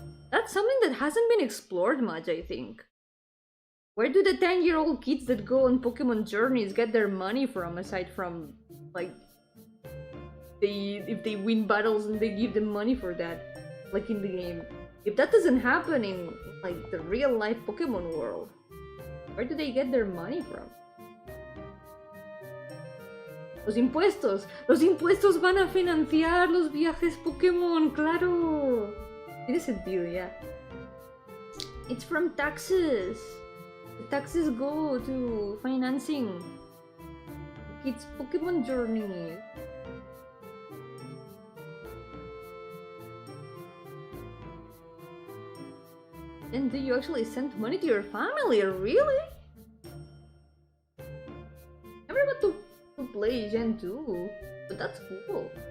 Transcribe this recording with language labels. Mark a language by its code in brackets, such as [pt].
[en] That's something that hasn't been explored much, I think. Where do the 10-year-old kids that go on Pokemon journeys get their money from, aside from, like, if they win battles and they give them money for that? Like in the game. If that doesn't happen in like the real life Pokemon world, where do they get their money from? [es] Los impuestos van a financiar los viajes Pokémon, claro. Tiene sentido, [en] yeah. It's from taxes. The taxes go to financing kids' Pokemon journey. And do you actually send money to your family? Really? I never got to play Gen 2, but that's cool.